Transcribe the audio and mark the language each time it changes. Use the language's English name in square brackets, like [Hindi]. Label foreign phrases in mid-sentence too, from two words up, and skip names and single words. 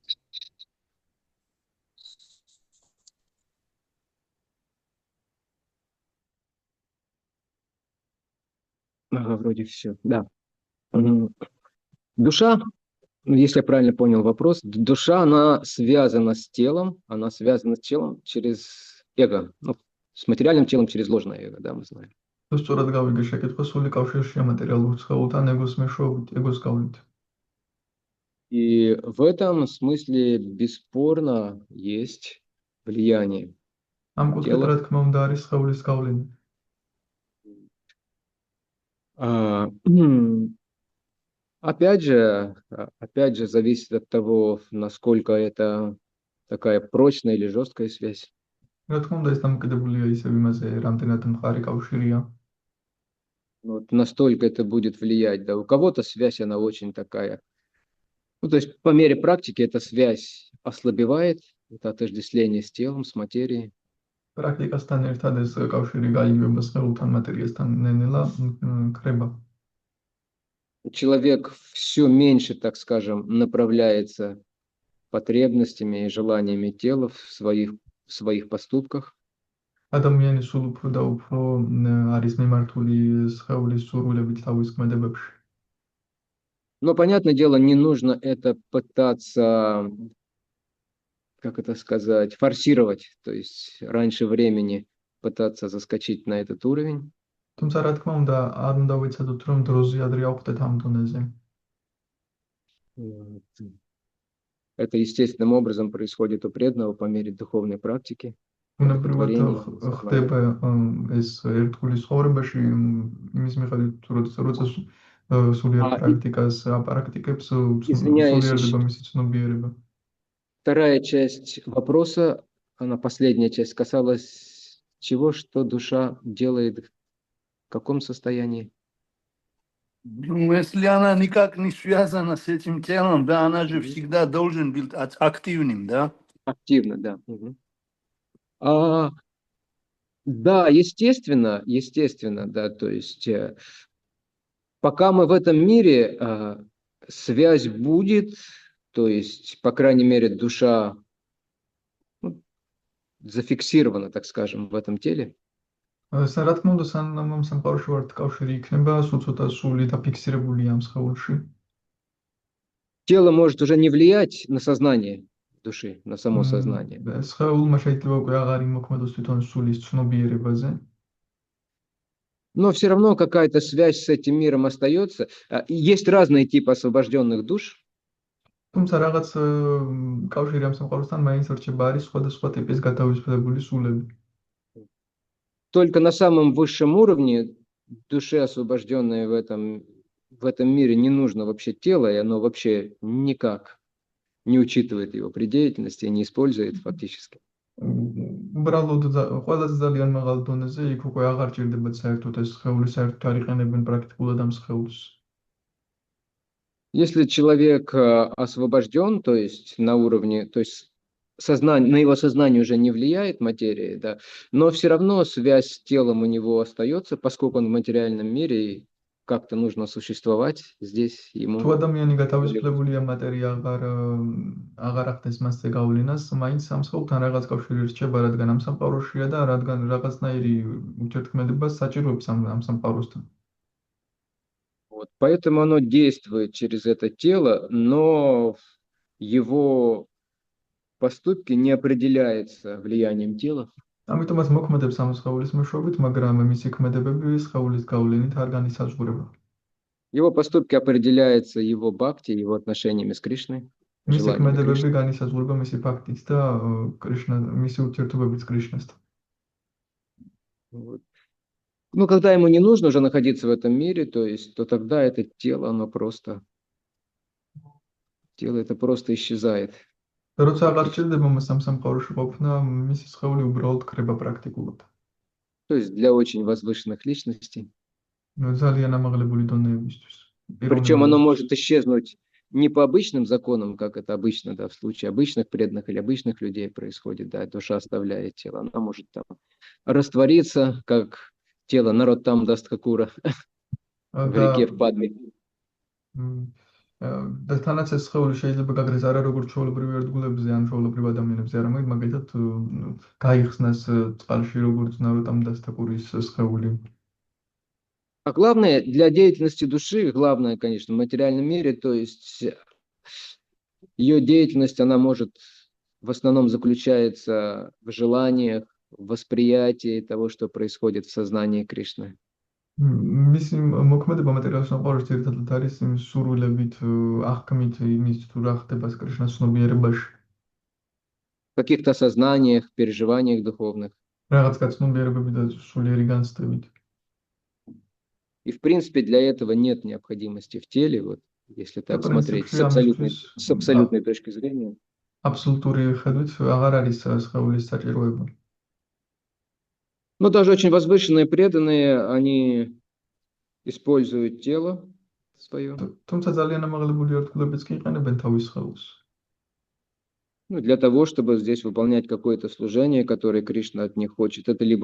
[Russian] Ага, вроде все, да. Душа, если я правильно понял вопрос, душа, она связана с телом через эго, ну, с материальным телом через ложное эго, да, мы знаем. [Georgian] თუ სწორად გავიგე შეკითხვა, სული კავშირშია მატერიალურ სხეულთან ეგოს მეშვეობით, ეგოს გავლით. [Russian] И в этом смысле бесспорно есть влияние. [Georgian] ამ კუთხით რა თქმა უნდა არის სხეულის გავლენა. [Russian] Опять же, зависит от того, насколько это такая прочная или жесткая связь. [Georgian] რა თქმა უნდა ეს დამოკიდებულია ისევ იმაზე, რამდენად მყარი კავშირია. [Russian] Вот настолько это будет влиять. Да, у кого-то связь, она очень такая. Ну, то есть по мере практики эта связь ослабевает, это отождествление с телом, с материей. [Georgian] პრაქტიკასთან ერთად ეს კავშირი გაიგივება სხეულთან, მატერიასთან ნენელა ქრება. [Russian] Человек все меньше, так скажем, направляется потребностями и желаниями тела в своих поступках. [Georgian] ადამიანი სულ უფრო და უფრო არის მიმართული სხეულის სურვილებით თავის ქმედებებში. [Russian] Но, понятное дело, не нужно это пытаться, как это сказать, форсировать, то есть раньше времени пытаться заскочить на этот уровень. [Georgian] თუმცა რა თქმა უნდა, არ უნდა ვიცადოთ, რომ დროზე ადრე ავხდეთ ამ დონეზე. [Russian] Вот. Это естественным образом происходит у преданного по мере духовной практики. [Georgian] უნებრივად [Russian] Одухотворения, [Georgian] ხდება ეს ერთგულის ცხოვრებაში იმის მიხედვით, როცა სულიერ [Russian] А, и- [Georgian] პრაქტიკას აპრაქტიკებს, [Russian] Извиняюсь, [Georgian] სულიერდება მისი ცნობიერება. [Russian] Вторая часть вопроса, она последняя часть, касалась чего, что душа делает в каком состоянии? Ну, если она никак не связана с этим телом, да, она же всегда должен быть активным, да? Активно, да. Мгм. Да, естественно, да, то есть пока мы в этом мире, связь будет, то есть, по крайней мере, душа зафиксирована, так скажем, в этом теле. [Georgian] რა თქმა უნდა, სანამ ამ სამყაროში ვართ, კავშირი იქნება, სულ ცოტა სული დაფიქსირებულია ამ სხეულში. [Russian] Тело может уже не влиять на сознание души, на само сознание. [Georgian] სხეულმა შეიძლება უკვე აღარ იმოქმედოს თვითონ სულის ცნობიერებაზე. [Russian] Но все равно какая-то связь с этим миром остается. Есть разные типы освобожденных душ. [Georgian] თუმცა რაღაც კავშირი ამ სამყაროსთან მაინც რჩება, არის სხვადასხვა ტიპის გათავისუფლებული სულები. [Russian] Только на самом высшем уровне душе, освобожденной в этом мире, не нужно вообще тело, и оно вообще никак не учитывает его при деятельности и не использует фактически. [Georgian] უბრალოდ ყველაზე ძალიან მაღალ დონეზე იქ უკვე აღარ ჭირდებათ საერთოდ ეს სხეული, საერთოდ არ იყენებენ პრაქტიკულად ამ სხეულს. [Russian] Если человек освобожден, то есть на уровне, то есть на его сознание уже не влияет материя, да, но все равно связь с телом у него остается, поскольку он в материальном мире, и как-то нужно существовать здесь ему. [Georgian] თუ ადამიანი გათავისუფლებულია მატერია აღარ ახდენს მასზე გავლენას, მაინც ამ სხეულთან რაღაც კავშირი რჩება, რადგან ამ სამყაროშია და რადგან რაღაცნაირი ურთიერთქმედება საჭიროებს ამ სამყაროსთან. [Russian] Вот, поэтому оно действует через это тело, но его поступки не определяются влиянием тела. [Georgian] ამიტომაც მოქმედებს ამ სხეულის მეშვეობით, მაგრამ მისი ქმედებები სხეულის გავლენით არ განისაზღვრება. [Russian] Его поступки определяются его бхакти, его отношениями с Кришной. [Georgian] მისი [Russian] желаниями [Georgian] ქმედებები [Russian] Кришны. [Georgian] განისაზღვრება მისი ფაქტით და მისი ურთიერთობებით кришнасთან. [Russian] Вот. Ну, когда ему не нужно уже находиться в этом мире, то есть, то тогда это тело, тело это просто исчезает. [Georgian] როცა აღარ ჭირდება მას ამ სამყაროში ყოფნა, მისი სხეული უბრალოდ ქრება პრაქტიკულად. [Russian] То есть для очень возвышенных личностей. [Georgian] ძალიან ამაღლებული დონეებისთვის. [Russian] Причем оно может исчезнуть не по обычным законам, как это обычно, да, в случае обычных преданных или обычных людей происходит, да, душа оставляет тело, она может там раствориться, как тело Нароттам Дастхакура в реке в Падме. [Georgian] და თანაც ეს სხეული შეიძლება გაგრეს არა როგორც ჩვეულებრივი ერთგულებზე, ან ჩვეულებრივ ადამიანებზე, არამედ მაგალითად გაიხსნას წყალში როგორც Нароттам Дастхакуრის სხეული. [Russian] А главное, для деятельности души, главное, конечно, в материальном мире, то есть ее деятельность, она может в основном заключается в желаниях, в восприятии того, что происходит в сознании Кришны. [Georgian] მისი მოქმედება მატერიალურ სამყაროში ერთადად არის იმ სურვილებით, აღქმით იმის თუ რა ხდება კრიშნას ცნობიერებაში. [Russian] В каких-то осознаниях, переживаниях духовных. [Georgian] რაღაც გაცნობიერებები და სულიერი განცდებით. [Russian] И, в принципе, для этого нет необходимости в теле, вот, если так смотреть с абсолютной точки зрения. [Georgian] Абсолютური ხედვით აღარ არის სხეულის საჭიროება. [Russian] Но даже очень возвышенные преданные, они используют тело свое. [Georgian] თუმცა ძალიან ამაღლებული ერთგულებიც კი იყენებენ თავის სხეულს. [Russian] Ну, для того, чтобы здесь выполнять какое-то служение, которое Кришна от них хочет.